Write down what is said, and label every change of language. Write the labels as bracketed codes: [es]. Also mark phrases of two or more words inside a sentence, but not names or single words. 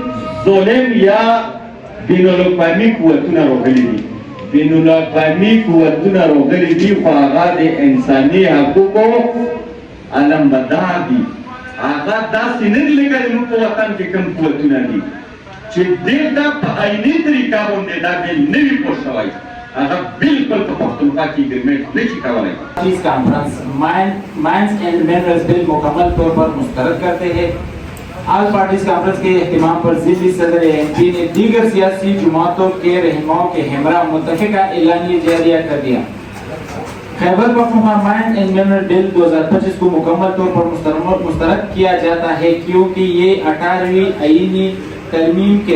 [ps] ظلم یا بین الاقوامي قوتونه راغلي دي بین الاقوامي قوتونه راغلي دي خو هغه د انساني حقوقو علمبردار دي هغه داسې نه دي لکه زموږ په وطن کې کوم قوتونه دي چې دلته په عیني طریقه باندې دا بل نه وي پوه شوی هغه بالکل په پښتونخوا کې اګریمنټ نشي کولی [ur] اس کانفرنس [en] mines and minerals [ur] بل مکمل طور پر مسترد کرتے ہیں [en] All Parties Conference [ur] کے اہتمام پر ضلعی صدر ایم پی نے دیگر سیاسی جماعتوں کے رہنماؤں کے ہمراہ متفقہ اعلامیہ جاریہ کر دیا خیبر پختونخوا [en] mines and mineral [ur] بل 2025 کو مکمل طور پر مسترد کیا جاتا ہے کیونکہ یہ 18ویں آئینی ترمیم کے